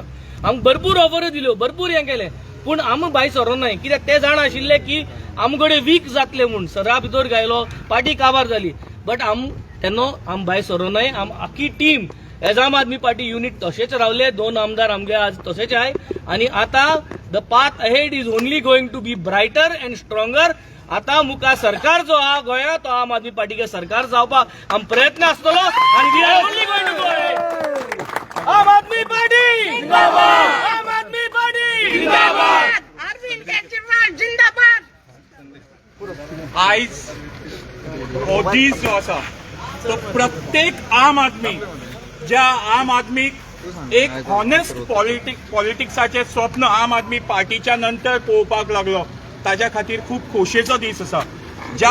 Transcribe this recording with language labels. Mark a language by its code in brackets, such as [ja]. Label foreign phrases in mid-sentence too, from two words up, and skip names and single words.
[kok] आमकां भरपूर ऑफर दिल्यो भरपूर हें केलें पूण आमी भायर सरोनाय. कित्याक ते जाण आशिल्ले की आमकडे वीक जातले म्हूण सरा भितर गायलो पार्टी काबार जाली. बट तेन्ना आम भायर सरोनाय. आम आख्खी टीम एज आम आदमी पार्टी युनिट तशेंच रावले. 2 आमदार आमगे आज तशेंच आहे आनी आतां [en] the path ahead is only going to be brighter and stronger. [kok] आता मुखार सरकार जो आहा गोंयांत तो आम आदमी पार्टीचे सरकार जावपाक आम प्रयत्न आसतलो आनी [en] we are only going to go ahead. [kok] आम आदमी पार्टी जिंदाबाद. आम आदमी पार्टी जिंदाबाद. अरविंद केजरीवाल जिंदाबाद. आयज हो दीस जो आसा तो प्रत्येक आम आदमी ज्या आम आदमीक एक हॉनेस्ट पॉलिटिक्साचें स्वप्न आम आदमी पार्टीच्या नंतर पळोवपाक लागलो ताज्या खातीर खूब खोशयेचो दीस आसा.